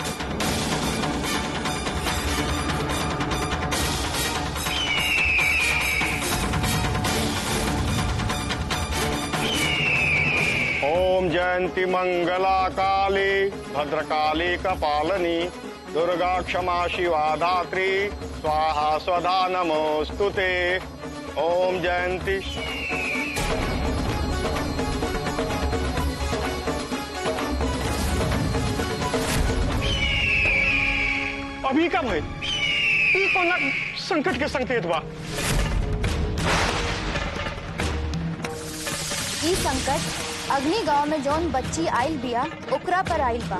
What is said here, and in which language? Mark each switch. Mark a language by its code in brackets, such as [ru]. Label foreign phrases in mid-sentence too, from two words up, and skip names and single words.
[sa] ओम जयंती मंगला काली भद्रकाली कपालनी दुर्गा क्षमा शिवा धात्री स्वाहा स्वधा नमोस्तुते। ओम जयंती। [bho] अभी का भय ई कोना संकट के संकेत बा। ई संकट अग्नि गांव में जौन बच्ची आइल बिया ओकरा पर आइल बा।